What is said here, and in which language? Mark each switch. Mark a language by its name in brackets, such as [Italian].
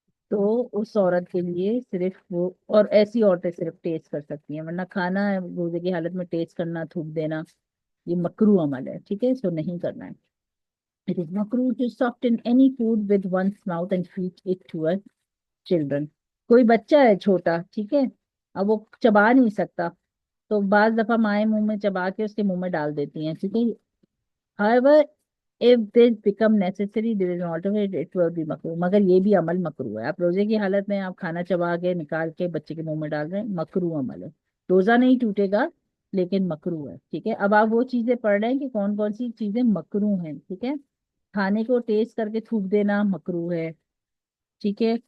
[Hindi] तो उस औरत के लिए सिर्फ वो, और ऐसी औरतें सिर्फ टेस्ट कर सकती हैं, वरना खाना रोजे की हालत में टेस्ट करना, थूक देना, ये मकरू अमल है, ठीक है, इसको नहीं करना है। [English] It is मकरू to soften any food with one's mouth and feed it to a children. [Hindi] कोई बच्चा है छोटा, ठीक है, अब वो चबा नहीं सकता, तो बाज दफा माए मुंह में चबा के उसके मुंह में डाल देती हैं, ठीक है। [English] However, if this become necessary, there is an alternative, it will be makruh। [Hindi] मगर ये भी अमल मकरू है। आप रोजे की हालत में आप खाना चबा के निकाल के बच्चे के मुंह में डाल रहे हैं, मकरू अमल है। रोजा नहीं टूटेगा लेकिन मकरू है, ठीक है। अब आप वो चीजें पढ़ रहे हैं कि कौन कौन सी चीजें मकरू हैं, ठीक है। खाने को टेस्ट करके थूक देना मकरू है, ठीक है।